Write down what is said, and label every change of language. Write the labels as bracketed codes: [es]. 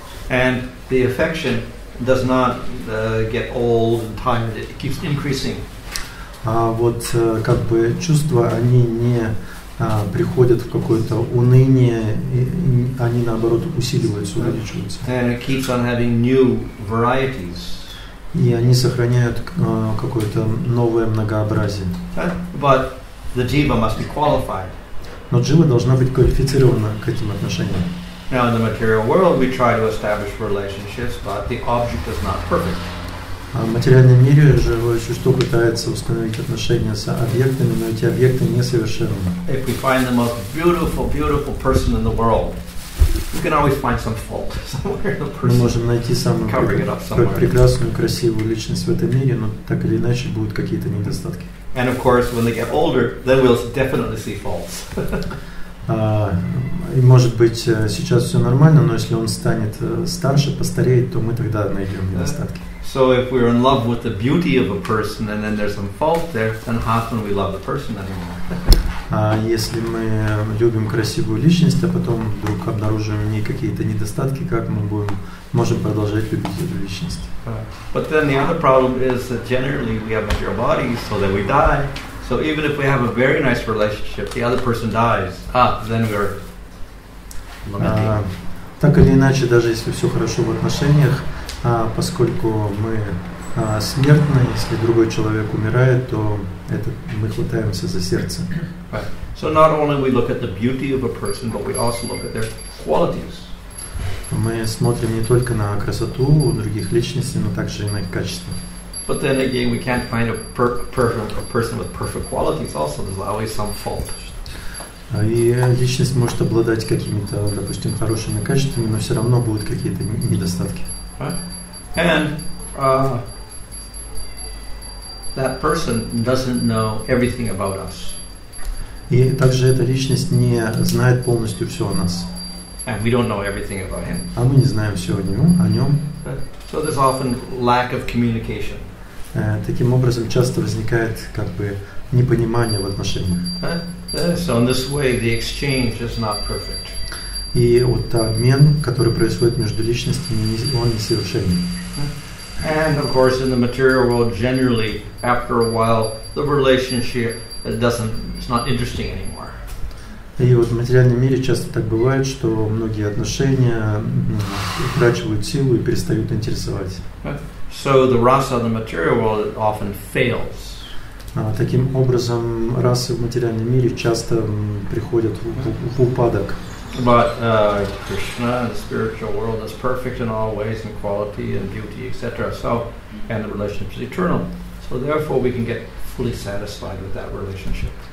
[en] And the affection does not get old and tired. It keeps increasing. [ru] Вот как бы чувства, они не приходят в какое-то уныние, и они наоборот усиливаются, увеличиваются. [en] And it keeps on having new varieties. [ru] И они сохраняют какое-то новое многообразие. [en] But the jiva must be qualified. [ru] Но джива должна быть квалифицирована к этим отношениям. [en] Now in the material world we try to establish relationships, but the object is not perfect. [ru] В материальном мире живое существо пытается установить отношения с объектами, но эти объекты несовершенны. [en] If we find the most beautiful, beautiful person in the world, we can always find some fault somewhere in the person. [ru] Мы можем найти самую прекрасную, красивую личность в этом мире, но так или иначе будут какие-то недостатки. [en] And of course, when they get older, then we'll definitely see faults. [ru] И может быть сейчас все нормально, но если он станет старше, постареет, то мы тогда найдем недостатки. [en] So if we're in love with the beauty of a person and then there's some fault there, then how can we love the person anymore? [ru] Если мы любим красивую личность, а потом вдруг обнаружим в ней какие-то недостатки, как мы можем продолжать любить эту личность? [en] But then the other problem is that generally we have material bodies, so that we die. So even if we have a very nice relationship, the other person dies. Then we're lamenting. [ru] Так или иначе, даже если все хорошо в отношениях, поскольку мы смертны, если другой человек умирает, то мы хватаемся за сердце. [en] So not only we look at the beauty of a person, but we also look at their qualities. [ru] Мы смотрим не только на красоту других личностей, но также и на их качества. [en] But then again, we can't find a person with perfect qualities. Also, there's always some fault. [ru] И личность может обладать какими-то, допустим, хорошими качествами, но все равно будут какие-то недостатки. [en] And that person doesn't know everything about us. [ru] И также эта личность не знает полностью все о нас. [en] And we don't know everything about him. [ru] А мы не знаем все о нем. [en] So there's often lack of communication. [ru] Таким образом, часто возникает как бы непонимание в отношениях. [en] So in this way, the exchange is not perfect. [ru] И вот обмен, который происходит между личностями, он несовершенен. [en] And of course, in the material world, generally, after a while, the relationship it's not interesting anymore. [ru] И вот в материальном мире часто так бывает, что многие отношения утрачивают силу и перестают интересовать. [en] So the rasa of the material world often fails. [ru] Таким образом, расы в материальном мире часто приходят в упадок. [en] But Krishna, the spiritual world, is perfect in all ways, in quality and beauty, etc. So, and the relationship is eternal. So therefore, we can get fully satisfied with that relationship.